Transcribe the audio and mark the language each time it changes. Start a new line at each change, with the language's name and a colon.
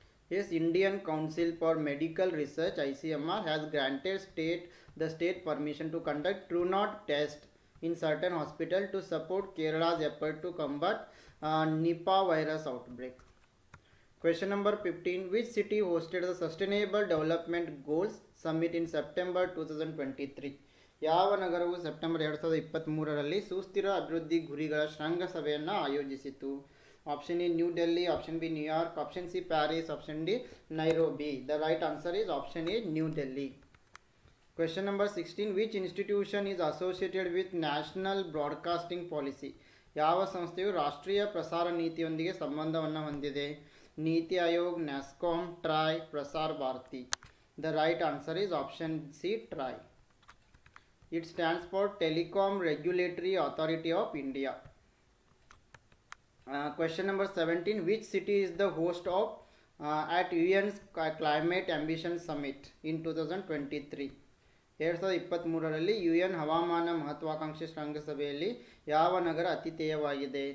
English: Yes, Indian Council for Medical Research (ICMR) has granted the state permission to conduct TrueNot test in certain hospitals to support Kerala's effort to combat Nipah virus outbreak. Question number 15. Which city hosted the Sustainable Development Goals Summit in September 2023?
Kannada: ಯಾವ ನಗರವು September 2023ರಲ್ಲಿ ಸುಸ್ಥಿರ ಅಭಿವೃದ್ಧಿ ಗುರಿಗಳ ಶೃಂಗಸಭೆಯನ್ನು ಆಯೋಜಿಸಿತು?
English: Option A, New Delhi. Option B, New York. Option C, Paris. Option D, Nairobi. The right answer is option A, New Delhi. Question number 16. Which institution is associated with National Broadcasting Policy?
Kannada: ಯಾವ ಸಂಸ್ಥೆಯು ರಾಷ್ಟ್ರೀಯ ಪ್ರಸಾರ ನೀತಿಯೊಂದಿಗೆ ಸಂಬಂಧವನ್ನು ಹೊಂದಿದೆ?
English: NITI Aayog, NASSCOM, TRAI, Prasar Bharati. The right answer is option C, TRAI. It stands for Telecom Regulatory Authority of India. Question number 17. Which city is the host of at UN's Climate Ambition Summit in 2023?
Kannada: 2023ರಲ್ಲಿ UN ಹವಾಮಾನ ಮಹತ್ವಾಕಾಂಕ್ಷೆ ಶೃಂಗಸಭೆಯಲ್ಲಿ ಯಾವ ನಗರ ಆತಿಥೇಯವಾಗಿದೆ?